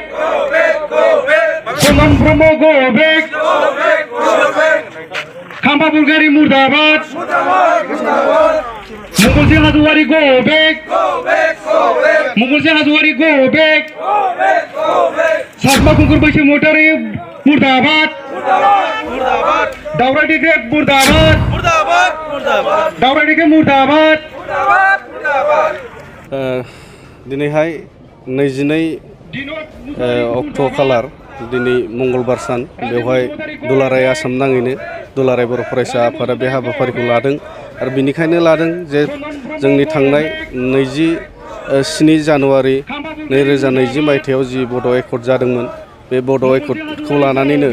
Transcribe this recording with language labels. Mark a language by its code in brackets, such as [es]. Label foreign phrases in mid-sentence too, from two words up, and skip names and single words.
[en] Go back! Go back! Sonam Promo, go back! Go back! Go back! [hi] Khampa Bulgari, Murdabad! मुर्दाबाद! मुर्दाबाद! [en] Mughal Singh Hazuari, go back! Go back! Go back! Mughal Singh Hazuari, go back! Go back! Go back! [hi] Satma Kunkur Bashi Motari, Murdabad! मुर्दाबाद! मुर्दाबाद! Daura Dikre, Murdabad! मुर्दाबाद! मुर्दाबाद! Daura Dikre, Murdabad! मुर्दाबाद! मुर्दाबाद! [brx] दिनैहाय 22 अक्ट' खालार दिनै मंगलबार सान बेवहाय दुलाराय आसाम नाङैनो दुलाराय बर' फरायसा आफादा बे हाबाफारिखौ लादों आरो बिनिखायनो लादों जे जोंनि थांनाय 27 जानुवारि 2020 मायथाइयाव जि बड' एकर्ड जादोंमोन बे बड' एकर्डखौ लानानैनो